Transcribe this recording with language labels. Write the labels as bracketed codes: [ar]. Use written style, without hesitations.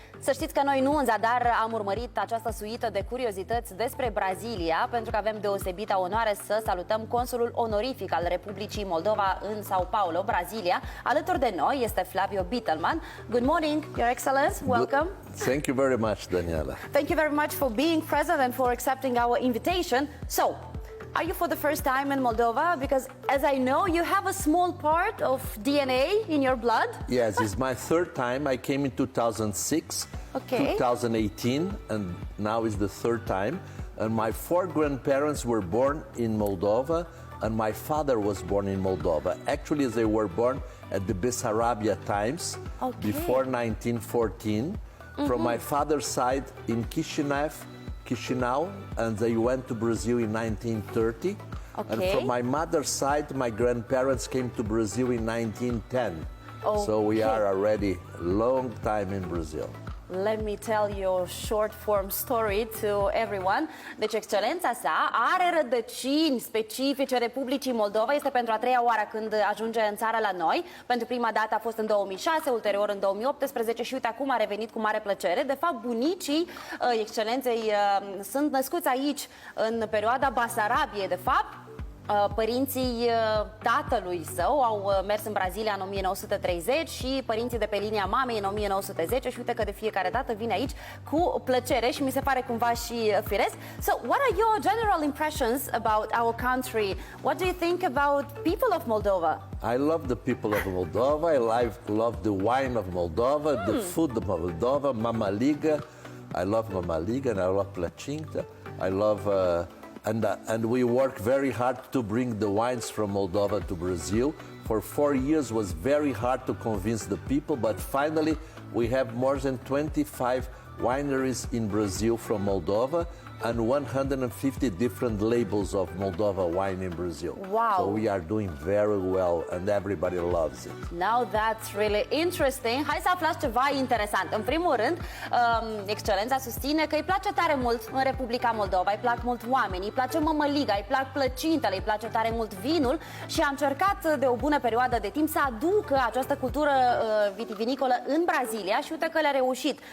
[ro] Să știți că noi nu în zadar am urmărit această suită de curiozități despre Brazilia, pentru că avem deosebita onoare să salutăm Consulul Onorific al Republicii Moldova în Sao Paulo, Brazilia. Alături de noi este Flavio Bitelman. [en] Good morning, Your Excellency. Welcome. Thank you very much, Daniela. Thank you very much for being present and for accepting our invitation. So, are you for the first time in Moldova? Because as I know, you have a small part of DNA in your blood. Yes, it's my third time. I came in 2006, Okay. 2018, and now is the third time. And my four grandparents were born in Moldova, and my father was born in Moldova. Actually, they were born at the Bessarabia times, Okay. before 1914. From my father's side in Chisinau, and they went to Brazil in 1930. And Okay. from my mother's side, my grandparents came to Brazil in 1910. So we are already a long time in Brazil. Let me tell you a short form story to everyone. [ro] Deci, excelența sa are rădăcini specifice Republicii Moldova. Este pentru a treia oară când ajunge în țară la noi. Pentru prima dată a fost în 2006, ulterior în 2018 și uite acum a revenit cu mare plăcere. De fapt, bunicii excelenței sunt născuți aici în perioada Basarabiei, de fapt. Părinții tatălui său au mers în Brazilia în 1930 și părinții de pe linia mamei în 1910 și uite că de fiecare dată vine aici cu plăcere și mi se pare cumva și firesc. [en] So, what are your general impressions about our country? What do you think about people of Moldova? I love the people of Moldova. I love the wine of Moldova, the food of Moldova, Mamaliga. I love Mamaliga and I love Placinta. I love... And we work very hard to bring the wines from Moldova to Brazil. For 4 years was very hard to convince the people, but finally we have more than 25 wineries in Brazil from Moldova and 150 different labels of Moldova wine in Brazil. Wow. So we are doing very well and everybody loves it. Now that's really interesting. [ro] Hai să aflați ceva interesant. În primul rând, excelența susține că îi place tare mult în Republica Moldova, îi plac mult oamenii, îi place mămăliga, îi plac plăcintele, îi place tare mult vinul și a încercat de o bună perioadă de timp să aducă această cultură vitivinicolă în Brazilia și uite că le-a reușit.